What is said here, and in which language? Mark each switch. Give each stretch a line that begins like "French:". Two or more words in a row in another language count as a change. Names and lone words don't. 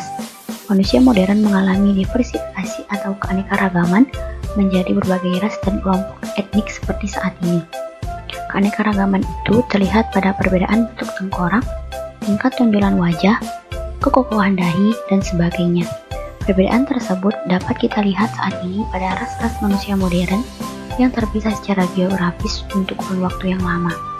Indonesian: Manusia modern mengalami diversifikasi atau keanekaragaman menjadi berbagai ras dan kelompok etnik seperti saat ini. Keanekaragaman itu terlihat pada perbedaan bentuk tengkorak, tingkat tonjolan wajah, kekokohan dahi, dan sebagainya. Perbedaan tersebut dapat kita lihat saat ini pada ras-ras manusia modern yang terpisah secara geografis untuk kurun waktu yang lama.